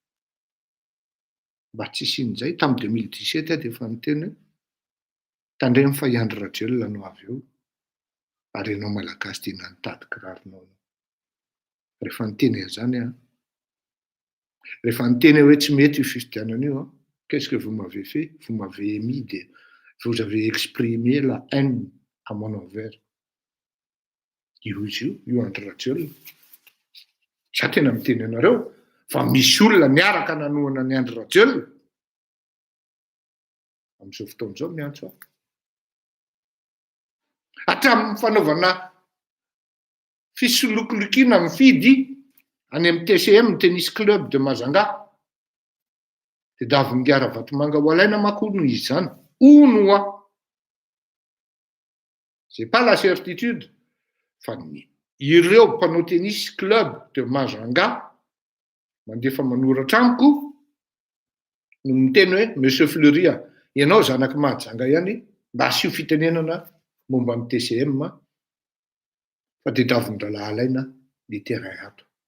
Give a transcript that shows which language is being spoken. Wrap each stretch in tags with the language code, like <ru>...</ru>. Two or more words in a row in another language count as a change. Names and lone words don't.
<mg>Mba tsy sin'izay tamin'ny 2017 dia efa niteny hoe tandremo fa Andry Rajoelina no avy eo ary ianao malagasy tiana nitady kiraronao. Rehefa niteny an'izany rehefa niteny hoe tsy mety io fifidianana io,</mg> <fr>qu'est-ce que vous m'avez fait? Vous m'avez émis vous avez exprimé la haine à mon envers.</fr> <mg>Io Andry Rajoelina. Za tena miteny anareo fa misy olona niaraka nanohana ny Andry Rajoelina amin'izao fotoana izao miantso aho. Hatramin'ny fanaovana fisolokolokiana mifidy any amin'ny TCM, tennis club de Majunga, dia Davongara Vatomanga ho alaina manko hono izy izany.</mg> <fr>Hono a. C'est pas la certitude.</fr> <mg>Fa ireo mpanao tennis club de Majunga mandefa manoratra amiko no miteny hoe Monsieur Fleury, ianao zanaky Mahajanga ihany mba asio fitenenana momba amin'ny TCM fa dia Davon-dralahy alaina ny terrain ato.</mg>